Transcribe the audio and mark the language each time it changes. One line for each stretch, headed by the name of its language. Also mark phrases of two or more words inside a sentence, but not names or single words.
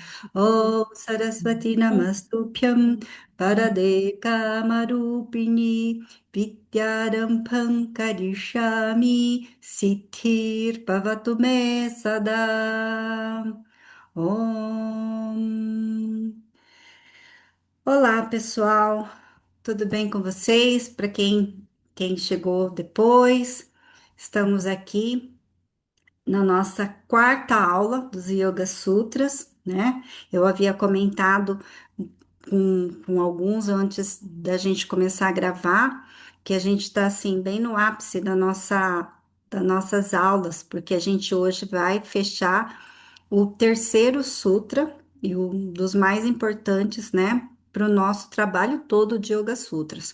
Sanskrit: ॐ सरस्वति नमस्तुभ्यं परदे कामरूपिणि विद्यारम्भं करिष्यामि सिद्धिर्भवतु मे सदा. Om.
Portuguese: Olá, pessoal. Tudo bem com vocês? Para quem chegou depois, estamos aqui na nossa quarta aula dos Yoga Sutras, né? Eu havia comentado com alguns antes da gente começar a gravar que a gente está assim bem no ápice das nossas aulas, porque a gente hoje vai fechar o terceiro sutra e um dos mais importantes, né, para o nosso trabalho todo de Yoga Sutras.